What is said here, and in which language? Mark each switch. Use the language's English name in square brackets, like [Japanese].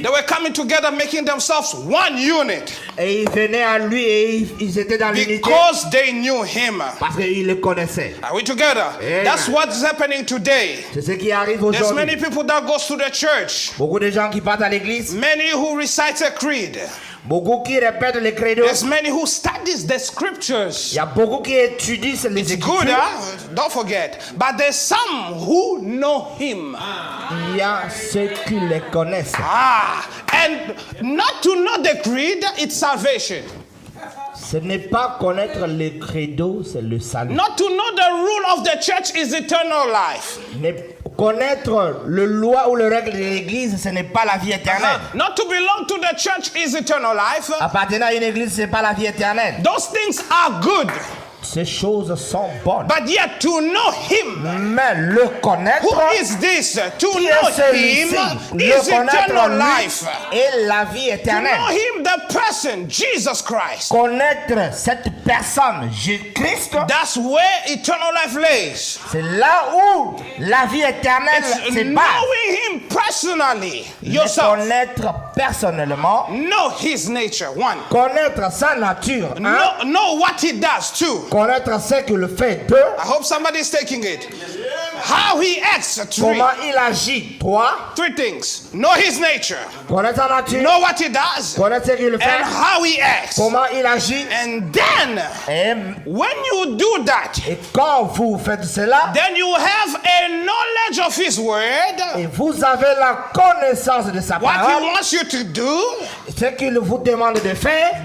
[English] They were coming together, making themselves one unit [French] Et ils venaient à lui et ils étaient dans l'unité [English] because they knew him. [French] parce qu'ils le connaissaient. [English] Are we together? Amen. That's what's happening today. [French] C'est ce qui arrive [English] There's [French] aujourd'hui. [English] many people that goes to the church. [French] Beaucoup de gens qui partent à l'église, [English] Many who recite a creed. [French] beaucoup qui répètent les credos. [English] There's many who studies the scriptures. [French] Il y a beaucoup qui étudient les [English] It's good, [French] écritures. [English] Don't forget. But there's some who know him. [French] Il y a ceux qui les connaissent. [English] And not to know the creed, it's salvation. [French] Ce n'est pas connaître les credos, c'est le salut. [English] Not to know the rule of the church is eternal life. [French] Connaître le loi ou le règle de l'église, ce n'est pas la vie éternelle. [English] Not to belong to the church is eternal life. [French] Appartenir à une église, ce n'est pas la vie éternelle. [English] Those things are good. [French] Ces choses sont bonnes. [English] But yet to know him, [French] Mais le connaître, [English] who is this? To [French] qui [English] know [French] est celui-ci, [English] him [French] le [English] is eternal [French] connaître [English] life. [French] lui et la vie [English] To know [French] éternelle. [English] him, the person, Jesus Christ. [French] Connaître cette personne, Jésus-Christ, [English] That's where eternal life lays. [French] c'est là où la vie éternelle [English] It's [French] se base. [English] knowing him personally, [French] Le [English] yourself. [French] connaître personnellement, [English] Know his nature, one. [French] connaître sa nature, un, [English] Know what he does, two. [French] connaître ce qu'il fait, deux, [English] I hope somebody's taking it. How he acts, three. [French] comment il agit, trois, [English] Three things. Know his nature. [French] connaître sa nature, [English] Know what he does. [French] connaître ce qu'il [English] And [French] fait, [English] how he acts. [French] comment il agit, [English] And then, [French] et, [English] when you do that, [French] et quand vous faites cela, [English] then you have a knowledge of his word. [French] et vous avez la connaissance de sa [English] What he [French] parole, [English] wants you to do. [French] ce qu'il vous demande de faire,